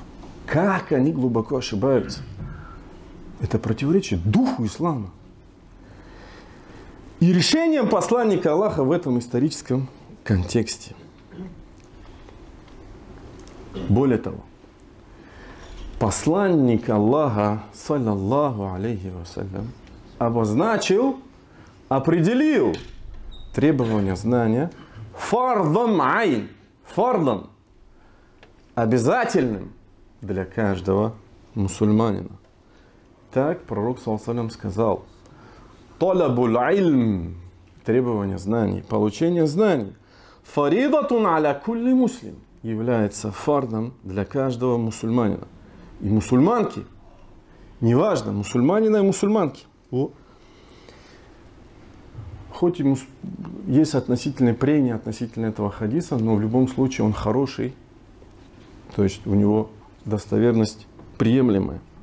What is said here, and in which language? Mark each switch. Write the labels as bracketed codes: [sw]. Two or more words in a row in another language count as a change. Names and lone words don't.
[ru] Как они глубоко ошибаются. Это противоречит духу ислама. И решением посланника Аллаха в этом историческом контексте. Более того, посланник Аллаха, [ar] صلى الله عليه وسلم, [ru] определил требования знания [ar] فرضا عين, [ru] обязательным для каждого мусульманина. Так пророк, [ar] صلى الله عليه [ru] сказал: [ar] طلب العلم, [ru] требование знаний, получение знаний, [ar] فريضة على كل مسلم, [ru] является фардом для каждого мусульманина. И мусульманки, неважно, мусульманина и мусульманки. Хоть и есть относительное прения относительно этого хадиса, но в любом случае он хороший, то есть у него достоверность приемлемая.